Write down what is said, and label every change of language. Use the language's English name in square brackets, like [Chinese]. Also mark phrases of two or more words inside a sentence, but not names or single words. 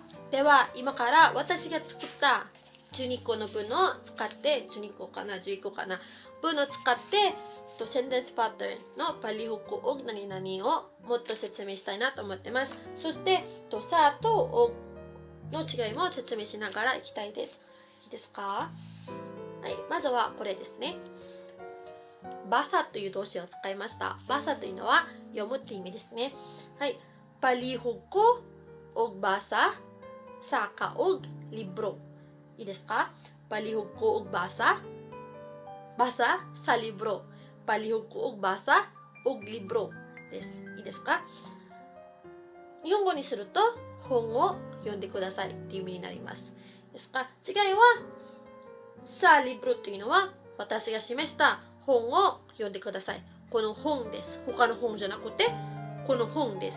[Japanese] では、今から私が作った12個の文を使って、12個かな、11個かな、文を使って、センテンスパターンの [Cebuano] palihog ko og [Japanese] 何々をもっと説明したいなと思ってます。そして、さとオの違いも説明しながらいきたいです。いいですか？はい、まずはこれですね。バサという動詞を使いました。バサというのは読むって意味ですね。 [Cebuano] はい。palihog ko og basa sa kaog libro。 [Japanese] いいですか？ [Cebuano] palihog ko og basa sa libro。palihog ko og basa og libro [Japanese] です。いいですか？日本語にすると本を読んでくださいっていう意味になります。ですか？違いは [Cebuano] sa libro [Japanese] というのは私が示した本を読んでください。この本です。他の本じゃなくてこの本です。